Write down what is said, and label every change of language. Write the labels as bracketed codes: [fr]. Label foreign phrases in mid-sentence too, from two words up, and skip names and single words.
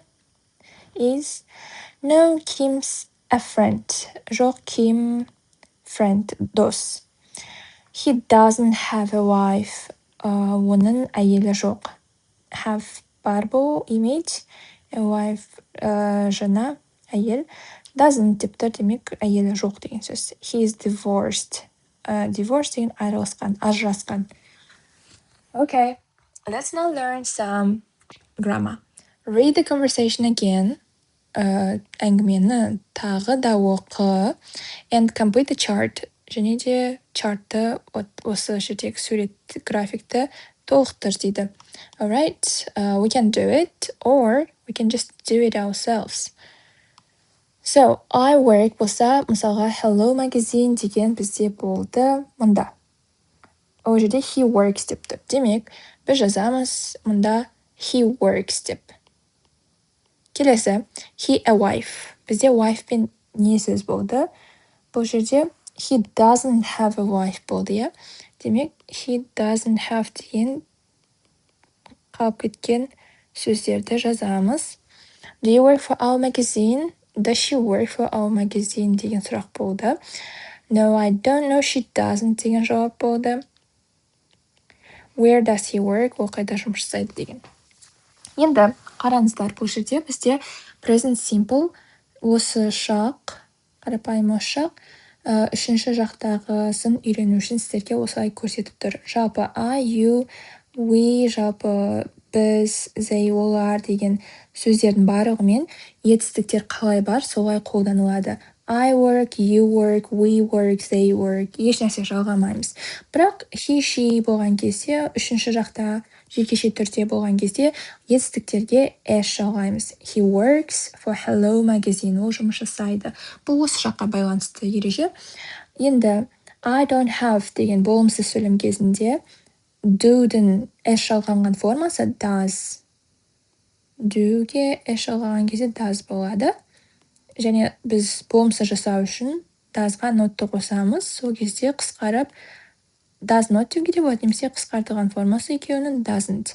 [en] Is? No, Kim's a friend. [kk] Жоқ, Kim, friend, дос. [en] He doesn't have a wife. [kk] Оның әйелі жоқ. Have бар бұл, [en] image. A wife, [kk] жана, әйел. Doesn't деп тұр, демек әйелі жоқ деген сөз. [en] He is divorced. [kk] Divorced деген айырылысқан, ажырасқан. [en] Okay, let's now learn some grammar. Read the conversation again. [kk] Әңгімені тағы да оқы. [en] And complete the chart. [kk] Және де чартты, осы жердегі сурет графикті толықтыр дейді. [en] Alright, we can do it or we can just do it ourselves. So, I work [kk] болса, мысалға Hello magazine деген бізде болды мұнда. Ол жерде [en] he works [kk] деп тұр. Демек, біз жазамыз мұнда [en] he works [kk] деп. Келесі, [en] he a wife. [kk] Бізде wife пен не сөз болды? Бұл жерде [en] he doesn't have a wife [kk] болды, иә? Демек, [en] he doesn't have [kk] деген қалып кеткен сөздерді жазамыз. [en] Do you work for our magazine? Does she work for our magazine [kk] деген сұрақ болды. [en] No, I don't know, she doesn't [kk] деген жауап болды. [en] Where does he work? [kk] Ол қайда жұмыс жасайды деген. Енді қараңыздар, бұл жерде бізде [en] present simple [kk] осы шақ, қарапайым осы шақ, үшінші жақтағысын үйрену үшін сіздерге осылай көрсетіп тұр. [en] Жалпы I, you, we, [kk] жалпы біз, they, олар деген сөздердің барлығымен етістіктер қалай бар, солай қолданылады. [en] I work, you work, we work, they work. [kk] Еш нәрсе жалғамаймыз. Бірақ [en] he, she [kk] болған кезде, үшінші жақта жекеше түрде болған кезде етістіктерге s жалғаймыз. [en] He works for Hello magazine. [kk] Ол жұмыс жасайды. Бұл осы жаққа байланысты ереже. Енді [en] I don't have [kk] деген болымсыз сөйлем кезінде do'дың s жалғанған формасы does. Do'ге s жалғаған кезде does болады. Және біз болымсыз жасау үшін doesға нотты қосамыз. Сол кезде қысқарып [en] does not [kk] деуге де болады, немесе қысқартылған формасы екеуінің doesn't.